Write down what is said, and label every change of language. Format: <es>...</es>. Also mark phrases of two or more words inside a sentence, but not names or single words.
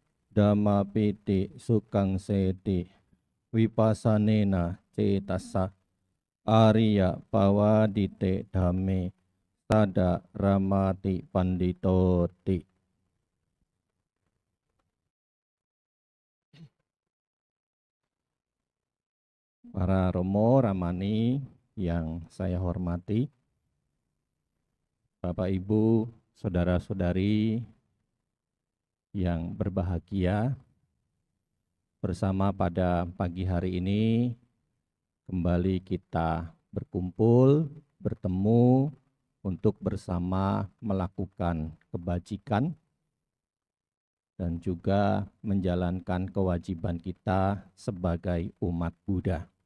<pi>Dhamma piti sukang seti vipasanena cetasa Arya pawadite dhamme sada ramati panditoti.</pi> <id>Para Romo Ramani yang saya hormati, Bapak Ibu, saudara-saudari yang berbahagia, bersama pada pagi hari ini kembali kita berkumpul, bertemu untuk bersama melakukan kebajikan dan juga menjalankan kewajiban kita sebagai umat Buddha.</id>